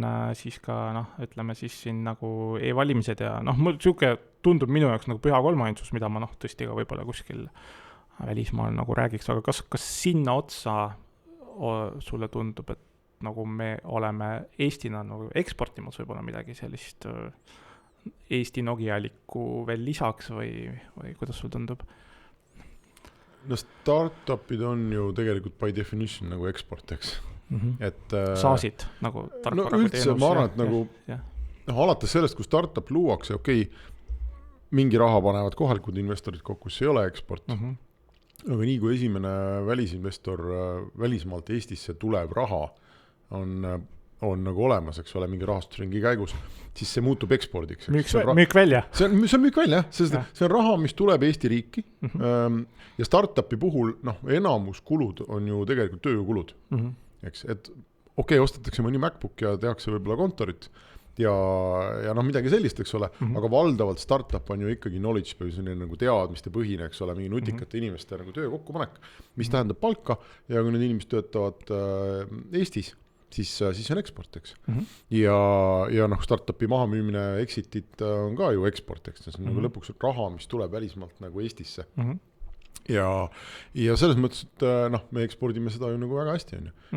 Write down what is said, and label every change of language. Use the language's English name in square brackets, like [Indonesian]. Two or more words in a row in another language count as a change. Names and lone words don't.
[Estonian] siis ka, ütleme siis siin nagu e-valimised ja mul siuke tundub minu jaoks nagu püha kolmainsus, mida ma tõesti ka võib-olla kuskil välismaal nagu räägiks, aga kas sinna otsa sulle tundub, et nagu me oleme Eestina nagu eksportimas võib-olla midagi sellist Eesti Nokialikku veel lisaks või kuidas sul tundub? Startupid on ju tegelikult [English] by definition [Estonian] nagu eksport, eks. Saasid nagu tarkvaraga teenus. Üldse ma arvan, et nagu alates sellest, kui startup luuakse, mingi raha panevad kohalikud investorid kokku, see ei ole eksport. Aga nii kui esimene välisinvestor välismaalt Eestisse tuleb raha on nagu olemas, eks ole, mingi rahastusringi käigus, siis see muutub ekspordiks. Müük välja. See on müük välja, see on raha, mis tuleb Eesti riiki ja startupi puhul enamus kulud on ju tegelikult tööjõukulud. Eks, et ostetakse mõni MacBook ja tehakse võib-olla kontorit, ja noh, midagi sellist, eks ole, aga valdavalt startup on ju ikkagi [English] knowledge base, [Estonian] nagu teadmiste põhine, eks ole, mingi nutikate inimeste nagu töö kokkupanek, mis tähendab palka ja kui need inimesed töötavad Eestis, siis on eksport, eks. Ja noh, startupi mahamüümine, exitit on ka ju eksport, eks. See on nagu lõpuks raha, mis tuleb välismaalt nagu Eestisse. Ja selles mõttes, et noh, me ekspordime seda ju nagu väga hästi, on ju.